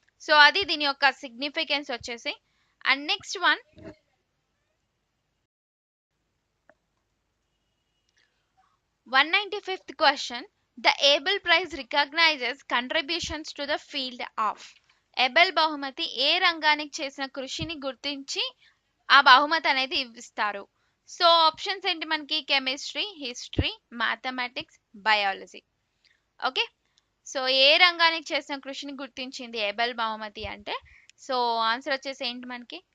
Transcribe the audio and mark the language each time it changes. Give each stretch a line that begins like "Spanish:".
Telugu: So అది దీని యొక్క సిగ్నిఫికెన్స్ వచ్చేసి.
English: And next one 195th question. The Abel Prize recognizes contributions to the field of.
Telugu: Abel బహుమతి ఏ రంగానికి చేసిన కృషిని గుర్తించి ఆ బహుమతి అనేది ఇస్తారు. సో ఆప్షన్స్ ఏంటి మనకి? Chemistry, history, mathematics, biology. Okay. So ఏ రంగానికి చేసిన కృషిని గుర్తించింది ఎబెల్ బహుమతి అంటే, సో ఆన్సర్ వచ్చేసి ఏంటి మనకి?